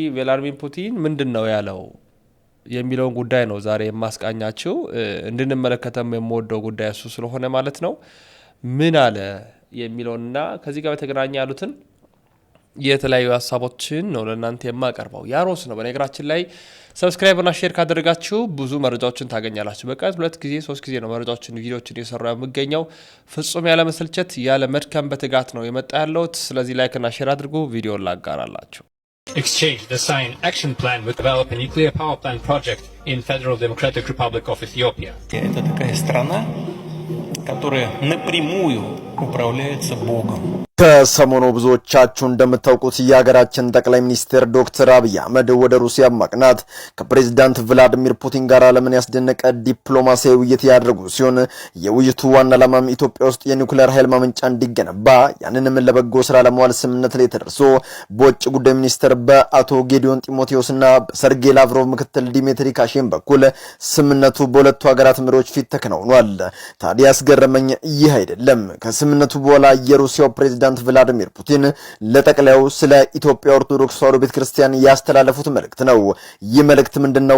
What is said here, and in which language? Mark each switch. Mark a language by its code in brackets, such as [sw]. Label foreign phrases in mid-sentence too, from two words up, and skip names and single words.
[am] ቭላድሚር ፑቲን ምንድን ነው ያለው የሚለውን ጉዳይ ነው ዛሬ የማስቃኛችሁ። እንድንመለከተም የምወደው ጉዳይ እሱ ስለሆነ ማለት ነው። ምን አለ የሚለውንና ከዚህ ጋር በተገናኘ ያሉትን የተለያዩ ሀሳቦችን ነው ለእናንተ የማቀርበው። ያሮስ ነው። በነገራችን ላይ ሰብስክራይብ እና ሼር ካደረጋችሁ ብዙ መረጃዎችን ታገኛላችሁ። በቀን 2 ጊዜ 3 ጊዜ ነው መረጃዎችን ቪዲዮዎችን እየሰራው የምገኘው። ፍጹም ያለ መሰልቸት ያለ መድከም በትጋት ነው የመጣ ያለሁት። ስለዚህ ላይክ እና ሼር አድርጉ። ቪዲዮን ላጋራላችሁ። [en] Exchange the signed action plan to develop a nuclear power plant project in Federal Democratic Republic of Ethiopia. [ru] Это такая страна, которая напрямую управляется Богом. [am] ከሰሞኑ ብዙዎቻችሁ እንደምታውቁት የሀገራችን ጠቅላይ ሚኒስትር ዶክተር አብይ አህመድ ወደ ሩሲያ ማቅናት ከፕሬዝዳንት ቭላድሚር ፑቲን ጋር ዓለምን ያስደነቀ ዲፕሎማሲያዊ ውይይት ያደረጉ ሲሆን የውይይቱ ዋና ዓላማም ኢትዮጵያ ውስጥ የኒውክሌር ኃይል ማመንጫ እንዲገነባ ያንንም ለበጎ ስራ ለማዋል ስምምነት ላይ ተደርሶ በውጭ ጉዳይ ሚኒስትር በአቶ ጌዲዮን ጢሞቴዎስና በሰርጌይ ላቭሮቭ ምክትል ዲሚትሪ ካሼን በኩል ስምምነቱ በሁለቱ ሀገራት መሪዎች ፊት ተከናውኗል። ታዲያ ያስገረመኝ ይህ አይደለም። ከስምምነቱ በኋላ የሩሲያው ፕሬዝዳንት ቭላድሚር ፑቲን ለጠቅላዩ ስለ ኢትዮጵያ ኦርቶዶክስ ተዋሕዶ ቤተክርስቲያን ያስተላለፉት መልእክት ነው። ይህ መልእክት ምንድነው?